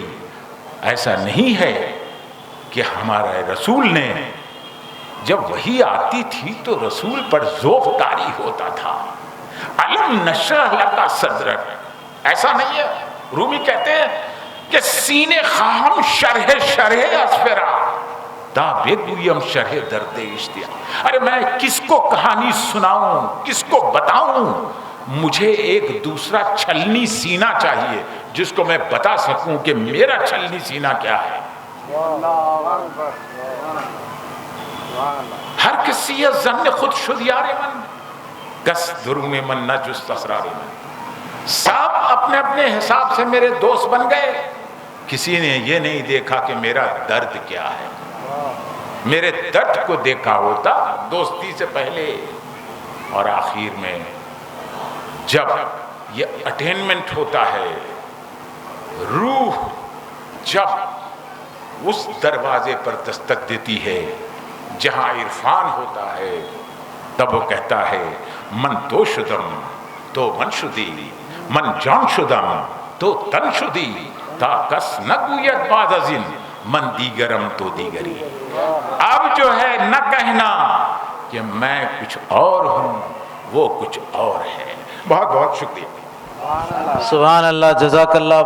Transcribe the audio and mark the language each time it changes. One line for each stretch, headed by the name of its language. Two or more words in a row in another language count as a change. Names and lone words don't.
Urdu: ایسا نہیں ہے کہ ہمارے رسول نے جب وحی آتی تھی تو رسول پر ذوق طاری ہوتا تھا،
Arabic: علم نشرح لک صدرک،
Urdu: ایسا نہیں ہے۔ رومی کہتے ہیں کہ
Persian: سینے خواہم شرح اسفرا دا بگویم شرح درد اشتیاق۔
Urdu: ارے میں کس کو کہانی سناؤں، کس کو بتاؤں؟ مجھے ایک دوسرا چھلنی سینہ چاہیے جس کو میں بتا سکوں کہ میرا چھلنی سینہ کیا ہے۔
Persian: ہر کسی ظن خود شد یار من، کس درون من نہ جست اسرار من۔
Urdu: سب اپنے اپنے حساب سے میرے دوست بن گئے، کسی نے یہ نہیں دیکھا کہ میرا درد کیا ہے۔ میرے درد کو دیکھا ہوتا دوستی سے پہلے، اور آخر میں جب یہ اٹینمنٹ ہوتا ہے، روح جب اس دروازے پر دستک دیتی ہے جہاں عرفان ہوتا ہے، تب وہ کہتا ہے
Persian: من تو شدم تو من شدی، من جان شدم تو تن شدی، تا کس نگوید بعد از این من دیگرم تو دیگری۔
Urdu: اب جو ہے نہ کہنا کہ میں کچھ اور ہوں، وہ کچھ اور ہے۔ بہت بہت شکریہ۔
Arabic: سبحان اللہ، جزاک اللہ۔